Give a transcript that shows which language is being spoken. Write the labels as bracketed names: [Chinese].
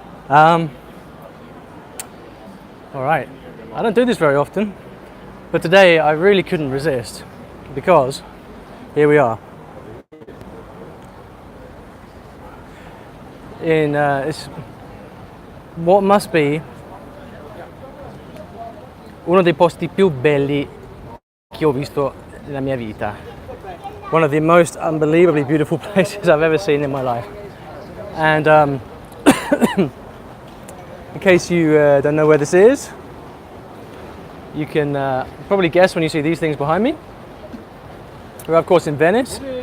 [English] Alright, I don't do this very often, but today I really couldn't resist because here we are. In it's what must be [Italian] uno dei posti più belli che ho visto nella mia vita. [English] One of the most unbelievably beautiful places I've ever seen in my life. And in case you don't know where this is, you can probably guess when you see these things behind me. We're of course in Venice.